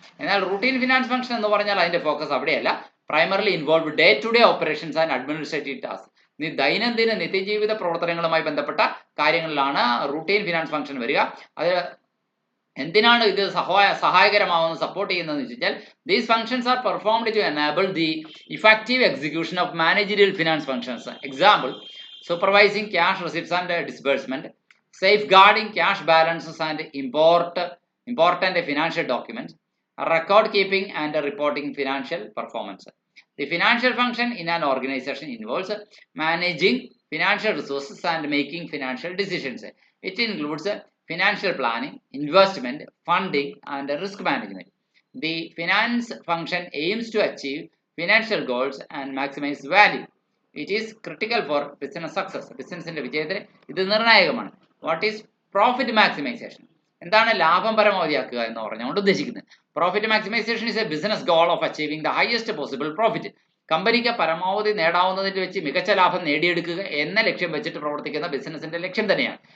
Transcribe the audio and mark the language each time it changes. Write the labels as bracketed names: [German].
[Malayalam] എന്നാൽ routine finance function എന്ന് പറഞ്ഞാൽ അതിന്റെ focus അവിടെയല്ല. [English] Primarily involve day to day operations and administrative task. [Malayalam] ദൈനംദിന നിത്യജീവിത പ്രവർത്തനങ്ങളുമായി ബന്ധപ്പെട്ട കാര്യങ്ങളിലാണ് റൂട്ടീൻ ഫിനാൻസ് ഫംഗ്ഷൻ വരിക. അത് എന്തിനാണ് ഇത് സഹായകരമാവുന്നത്, സപ്പോർട്ട് ചെയ്യുന്നതെന്ന് വെച്ച് കഴിഞ്ഞാൽ [English] These functions are performed to enable the effective execution of managerial finance functions. Example, supervising cash receipts and disbursement, safeguarding cash balances and important financial documents, record keeping and reporting financial performance. The financial function in an organization involves managing financial resources and making financial decisions. It includes financial planning, investment, funding, and risk management. The finance function aims to achieve financial goals and maximize value. It is critical for business success. [Malayalam] ബിസിനസിന്റെ വിജയത്തിന് ഇത് നിർണായകമാണ്. [English] What is profit maximization? [Malayalam] എന്താണ് ലാഭം പരമാവധിയാക്കുക എന്ന് പറഞ്ഞുകൊണ്ട് ഉദ്ദേശിക്കുന്നത്? [English] Profit maximization is a business goal of achieving the highest possible profit. [Malayalam] കമ്പനിക്ക് പരമാവധി നേടാവുന്നതിൽ വെച്ച് മികച്ച ലാഭം നേടിയെടുക്കുക എന്ന ലക്ഷ്യം വെച്ചിട്ട് പ്രവർത്തിക്കുന്ന ബിസിനസിന്റെ ലക്ഷ്യം തന്നെയാണ്.